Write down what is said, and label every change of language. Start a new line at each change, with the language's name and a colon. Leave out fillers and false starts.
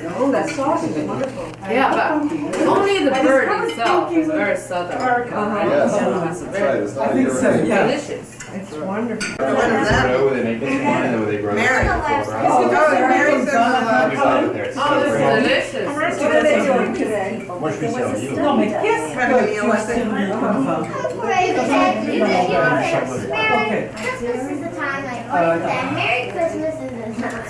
English: Oh, that sauce is wonderful. Yeah, but only the bird itself is very southern. It's very I think so, yeah. delicious. It's wonderful. They make this wine and they grow it. Oh, it's delicious. What are they doing today?
French: Moi je vais servir. Non, mais qu'est-ce que tu as servi comme vin?
English: Okay. Christmas is the time I always say Merry Christmas is the time.